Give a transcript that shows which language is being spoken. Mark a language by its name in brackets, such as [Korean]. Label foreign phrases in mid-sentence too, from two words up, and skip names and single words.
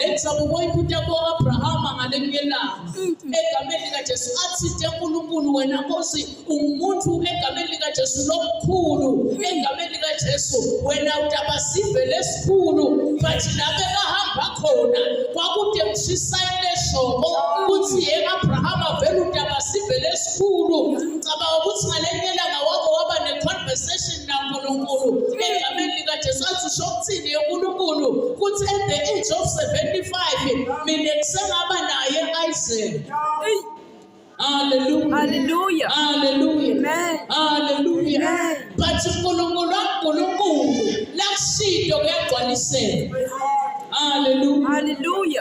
[Swati] Lenzaba uboyiphuta kwa-Abrahama ngalenye ilanga egameni likaJesu athi uNkulunkulu wena Nkosi ungumuntu egameni likaJesu lokukhulu egameni likaJesu wena utabasive lesikhulu, but labe kahamba khona kwakude kushisayile shoko ukuthi Abrahama vele utabasive lesikhulu. Ngicabanga ukuthi ngalenye ilanga wako waba ne-conversation naNkulunkulu egameni likaJesu athi usho ukuthini uNkulunkulu ukuthi [English] at the age of [Swati] 75 mina kusengaba naye Isaac. Hallelujah. Hallelujah. Hallelujah. Amen. Hallelujah. Amen. But uNkulunkulu lakushinto kuyagcwaliseka. Hallelujah. Hallelujah.